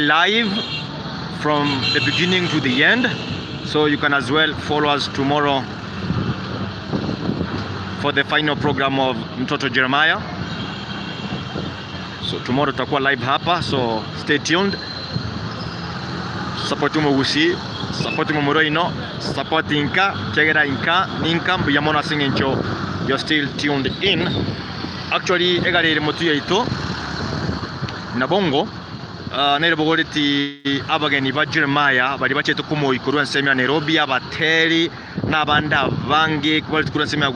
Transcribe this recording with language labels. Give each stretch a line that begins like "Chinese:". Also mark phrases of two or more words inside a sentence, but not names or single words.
English: live from the beginning to the end, so you can as well follow us tomorrow for the final program of Mtoto Jeremiah. So tomorrow
Swahili: tutakuwa live hapa,
English: so stay tuned. Support Mugusi, support Mumoroino, support Inka, Chegera Inka, Ninka, Yamona Singencho. You're still tuned in. Actually,
Gusii: egarere motu yaito nabongo nere bogoreti abageni ba Jeremiah bari bacheto kumo ikuru nsemi ya Nairobi abateri nabanda bange kubali tukuru nsemi ya